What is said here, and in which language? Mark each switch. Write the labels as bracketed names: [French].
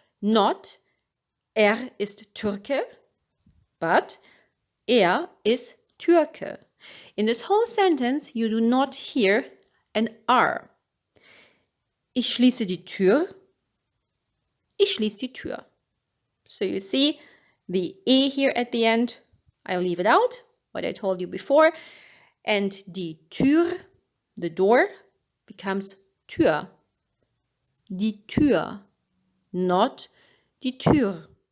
[German] Not ist Türke, but ist Türke. [English] In this whole sentence, you do not hear an R. [German] Ich schließe die Tür. Ich schließe die Tür. [English] So you see the E here at the end, I leave it out, what I told you before. And die Tür, the door, becomes Tür. [German] Die Tür, not die Tür.